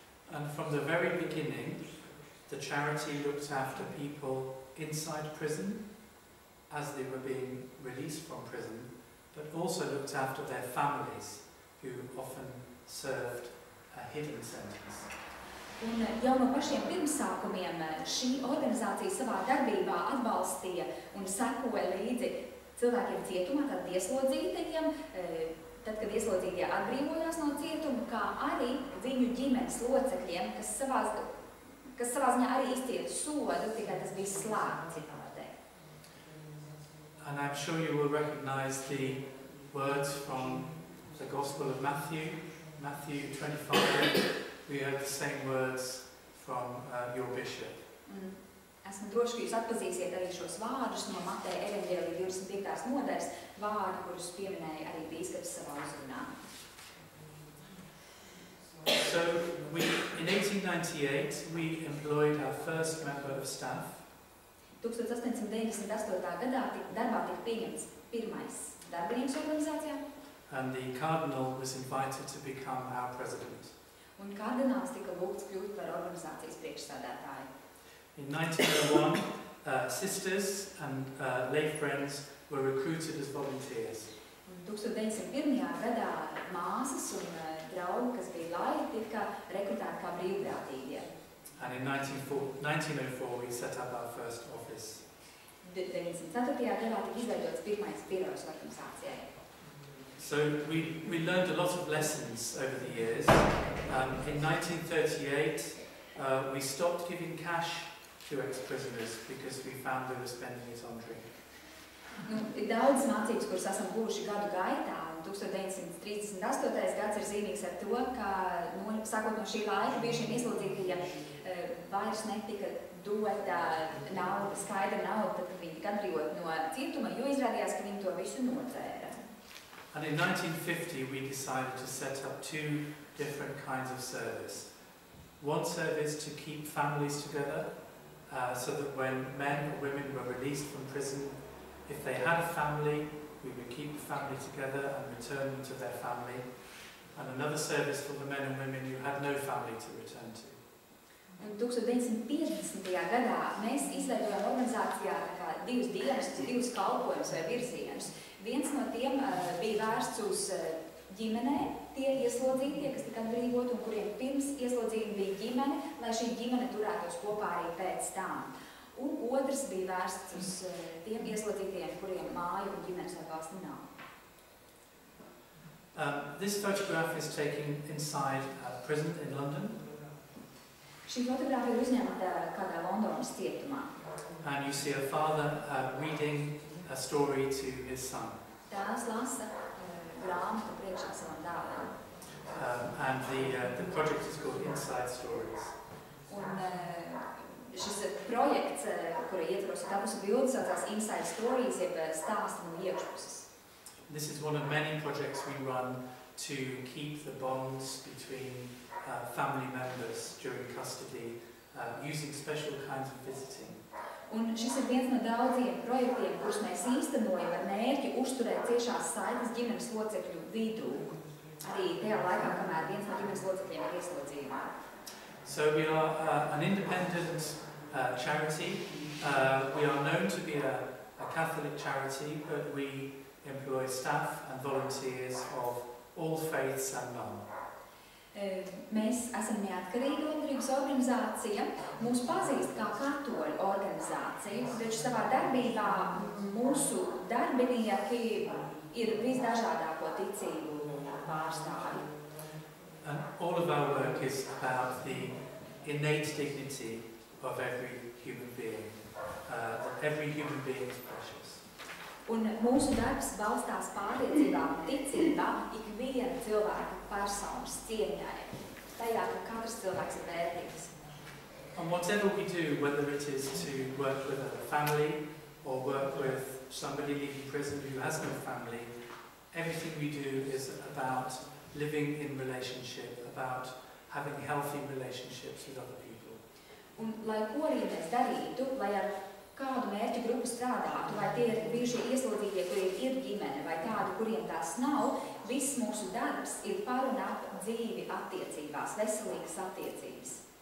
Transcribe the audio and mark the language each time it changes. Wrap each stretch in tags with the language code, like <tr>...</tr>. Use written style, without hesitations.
<en>And from the very beginning, the charity looked after people inside prison as they were being released from prison, but also looked after their families, who often served a hidden sentence.</en> <lv>Un jau no pašiem pirmsākumiem šī organizācija savā darbībā atbalstīja un sekoja līdzi cilvēkiem cietumā, tad ieslodzītajiem, tad, kad ieslodzītie atbrīvojās no cietuma, kā arī viņu ģimenes locekļiem, kas savā ziņā arī izcieta sodu, tikai tas bija slēgts citātē.</lv> <en>And I'm sure you will recognize the words from the Gospel of Matthew, Matthew 25. We heard the same words from your bishop.</en> <lv>Esmu droši, ka jūs atpazīsiet arī šos vārdus no Mateja evaņģēlija 25. nodaļas, vārdi, kurus pieminēja arī bīskaps savā uzrunā.</lv> <en>So, in 1898, we employed our first member of staff.</en> <lv>1898. gadā darbā tika pieņemts pirmais darbinieks organizācijā.</lv> <en>And the cardinal was invited to become our president.</en> <lv>Un kardināls tika lūgts kļūt par organizācijas priekšsādātāju.</lv> <en>In 1901, sisters and lay friends were recruited as volunteers.</en> <lv>1901. gadā māsas un draugi, kas bija laivi, tika rekrutēti kā brīvprātīgie.</lv> <en>And in 1904, we set up our first office.</en> <lv>1904. gadā tika izveidots pirmais birojs organizācijai.</lv> <en>So we learned a lot of lessons over the years. In 1938, we stopped giving cash to ex-prisoners because we found they were spending it on drink.</en> <lv>Ir daudz mācības, kuras esam guvuši gadu gaitā, un 1938. gads ir zīmīgs ar to, ka, sākot no šī laika, bijušiem ieslodzītajiem vairs netika dota nauda, skaidra nauda, tad, kad viņi tika atbrīvot no cietuma, jo izrādījās, ka viņi to visu nodzēra.</lv> <en>And in 1950, we decided to set up two different kinds of service. One service to keep families together, so that when men or women were released from prison, if they had a family, we would keep the family together and return them to their family. And another service for the men and women who had no family to return to.</en> <lv>Un 1950. gadā mēs izveidojām organizācijā divus dienestus, divus kalpojumus vai virzienus. Viens no tiem bija vērsts uz ģimenē, tie ieslodzītie, kas tika atbrīvoti un kuriem pirms ieslodzījuma bija ģimene, lai šī ģimene turētos kopā arī pēc tam. Un otrs bija vērsts uz tiem ieslodzītiem, kuriem māju un ģimenes atbalsta nav.</lv> <en>This photograph is taken inside a prison in London.</en> <lv>Šī fotogrāfija ir uzņemta kādā Londonas cietumā.</lv> <en>And you see a father reading a story to his son.</en> <lv>Tēvs lasa grāmatu priekšā savam dēlam.</lv> <en>And the project is called Inside Stories.</en> <lv>Un šis projekts, kura ietvaros ir tapusi bilde, saucās Inside Stories, jeb stāsti no iekšpuses.</lv> <en>This is one of many projects we run to keep the bonds between family members during custody, using special kinds of visiting.</en> <lv>Un šis ir viens no daudziem projektiem, kurus mēs īstenojam ar mērķi uzturēt ciešās saites ģimenes locekļu vidū. Arī tajā laikā, kamēr viens no ģimenes locekļiem ir ieslodzījumā.</lv> <en>So we are an independent charity. We are known to be a Catholic charity, but we employ staff and volunteers of all faiths and none.</en> <lv>Mēs esam neatkarīga labdarības organizācija. Mūs pazīst kā katoļu organizācija, taču savā darbībā mūsu darbinieki ir visdažādāko ticību pārstāvji.</lv> <en>And all of our work is about the innate dignity of every human being. That every human being is precious.</en> <lv>Un mūsu darbs balstās pārliecībā un ticībā ikviena cilvēka personas cieņai. Tajā, ka katrs cilvēks ir vērtīgs.</lv> <en>And whatever we do, whether it is to work with a family or work with somebody leaving prison who has no family, everything we do is about living in relationship, about having healthy relationships with other people.</en> <lv>Un lai ko arī mēs darītu, lai ar kādu mērķu grupu strādātu, vai tie ir bijušie ieslodzītie, kuriem ir ģimene, vai tādi, kuriem tās nav, viss mūsu darbs ir par un ap dzīvi attiecībās, veselīgas attiecības.</lv>